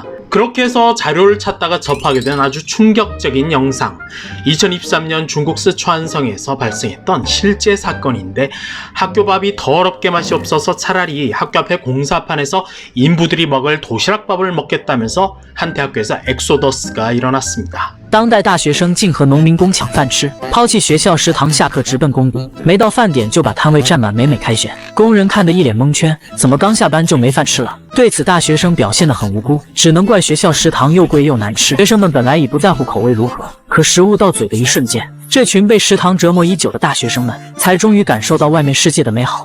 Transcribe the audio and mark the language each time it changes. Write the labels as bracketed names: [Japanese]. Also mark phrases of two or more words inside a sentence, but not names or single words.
[Korean] 그렇게 해서 자료를 찾다가 접하게 된 아주 충격적인 영상. 2023년 중국 스촨성에서 발생했던 실제 사건인데 학교 밥이 더럽게 맛이 없어서 차라리 학교 앞에 공사판에서 인부들이 먹을 도시락밥을 먹겠다면서 한 대학교에서 엑소더스가 일어났습니다. [Chinese] 当代大学生竟和农民工抢饭吃，抛弃学校食堂下课直奔工地，没到饭点就把摊位占满，每每开选。工人看得一脸蒙圈，怎么刚下班就没饭吃了？对此，大学生表现得很无辜，只能怪学校食堂又贵又难吃。学生们本来已不在乎口味如何，可食物到嘴的一瞬间，这群被食堂折磨已久的大学生们，才终于感受到外面世界的美好。